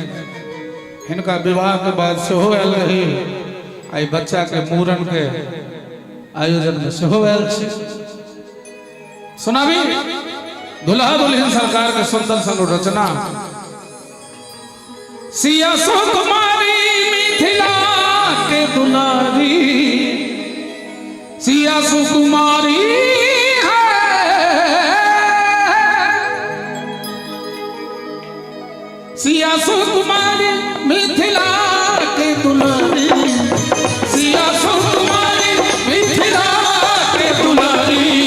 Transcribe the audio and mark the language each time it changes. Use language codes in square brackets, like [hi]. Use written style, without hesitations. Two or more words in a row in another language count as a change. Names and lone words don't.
[mai] हिनका विवाह के बाद सेहो आयल रही, आई बच्चा के मूड़न के आयोजन में सेहो आयल छी। सुनाबी दुल्हा दुल्हन सरकार के सुंदर सन रचना सिया सुकुमारी मिथिला के दुलारी सिया सुकुमारी है सिया सुकुमारी मिथिला के दुलारी सिया सुकुमारी मिथिला के दुलारी